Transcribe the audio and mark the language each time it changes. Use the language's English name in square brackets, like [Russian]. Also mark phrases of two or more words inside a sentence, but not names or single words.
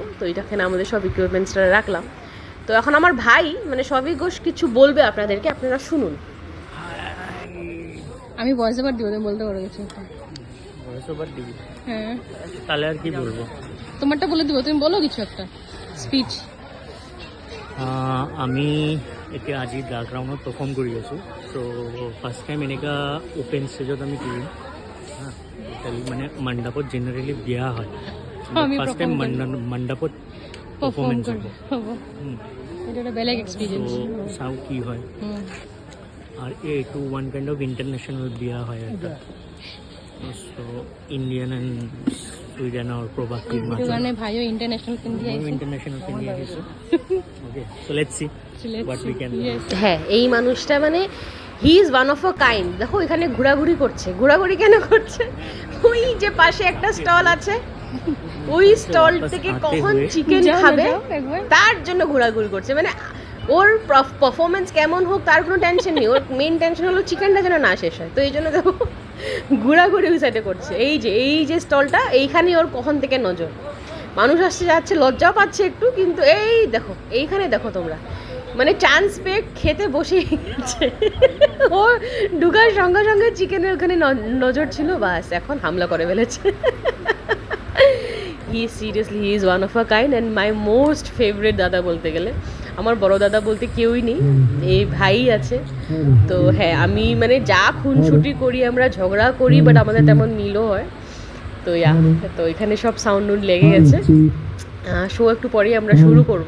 [Bangla] তো এটাখানে আমাদের সব ইকুইপমেন্টসটা রাখলাম। তো এখন আমার ভাই মানে সবই ঘোষ কিছু বলবে আপনাদেরকে, আপনারা শুনুন। আমি ভয়েস ওভার দিব, তুমি বলতে পারো কিছু? ভয়েস ওভার দিবি? হ্যাঁ, তাহলে আর কি বলবো? তোমারটা বলে দিব, তুমি বলো কিছু একটা স্পিচ। [Assamese] আমি এতিয়া আজি দ্য ক্ৰাউনত পাৰফৰ্ম কৰি আছোঁ। ত' [English] first time [Assamese] এনেকুৱা [English] open stageত [Assamese] আমি কৰিম। হা, মানে মণ্ডপত জেনেৰেলি বিয়া হয়, [English] first time [Assamese] মণ্ডপত পাৰফৰ্মেঞ্চ হ'ব। এটা একটা বেলেগ এক্সপিরিয়েন্স। ত' চাওঁ কি হয়। আর এইটো [English] one kind of international [Assamese] বিয়া হয় একটা। [English] so Indian and Sweden [Bangla] আর প্রবাসী [Assamese] এইটো কাৰণে ভাইও ইন্টারন্যাশনাল পিন্ধি আহিছে। ইন্টারন্যাশনাল পিন্ধি আহিছে। [English] OK, so let's see what we can. [Bangla] হ্যাঁ, এই মানুষটা মানে [English] he is one of a kind. [Bangla] দেখো এখানে ঘোরাঘুরি করছে। ঘোরাঘুরি কেন করছে? ওই যে পাশে একটা স্টল আছে, ওই স্টল থেকে কখন চিকেন খাবে তার জন্য ঘোরাঘুরি করছে। মানে ওর পারফরমেন্স কেমন হোক তার কোনো টেনশন নেই, ওর মেইন টেনশন হলো চিকেনটা যেন না শেষ হয়। তো এই জন্য দেখো ঘোরাঘুরি ওই সাইডে করছে। এই যে স্টলটা, এইখানেই ওর কখন থেকে নজর। মানুষ আসছে যাচ্ছে, লজ্জাও পাচ্ছে একটু, কিন্তু এই দেখো এইখানে দেখো তোমরা, মানে চান্স পেয়ে খেতে বসে গেছে। ও ঢুকার সঙ্গে সঙ্গে চিকেনের ওখানে নজর ছিল, বাস এখন হামলা করে ফেলেছে। [English] he is one of a kind and my most favorite [Bangla] দাদা বলতে গেলে। আমার বড় দাদা বলতে কেউই নেই, এই ভাই আছে। তো হ্যাঁ, আমি মানে যা খুনসুটি করি, আমরা ঝগড়া করি, বাট আমাদের তেমন মিলও হয়। তো তো এখানে সব সাউন্ড লেগে গেছে। শো একটু পরেই আমরা শুরু করব।